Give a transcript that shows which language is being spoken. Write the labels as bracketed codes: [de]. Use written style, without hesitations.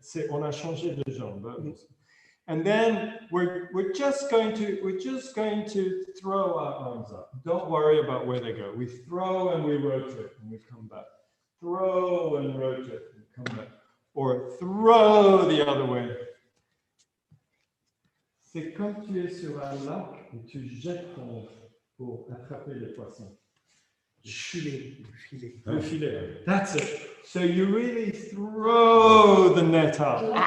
[fr] On a changé de jambe. [en] And then we're just going to throw our arms up. Don't worry about where they go. We throw and we rotate and we come back. Throw and rotate and come back. Or throw the other way. [fr] C'est comme tu es sur un lac et tu jettes ton pour attraper les poissons. Le filet. [en] That's it. So you really throw the net up.